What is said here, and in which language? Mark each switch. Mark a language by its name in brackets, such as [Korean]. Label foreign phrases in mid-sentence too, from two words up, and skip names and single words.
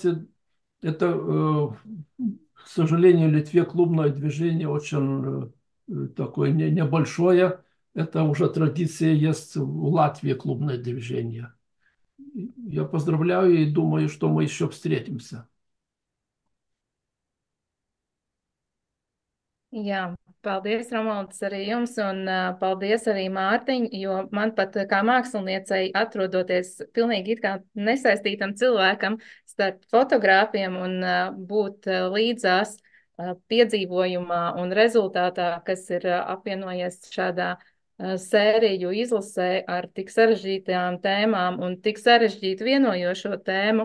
[Russian] Это, к сожалению, в Литве клубное движение очень такое небольшое. Это уже традиция есть в Латвии клубное движение. Я поздравляю и думаю, что мы еще встретимся. [Latvian] Jā, paldies, Romualds, arī jums, un paldies arī Mārtiņ, jo man pat kā māksliniecei atrodoties pilnīgi it kā nesaistītam cilvēkam starp fotogrāfiem un būt līdzās piedzīvojumā un rezultātā, kas ir apvienojies šādā sēriju izlasē ar tik sarežģītām tēmām un tik sarežģītu vienojošo tēmu.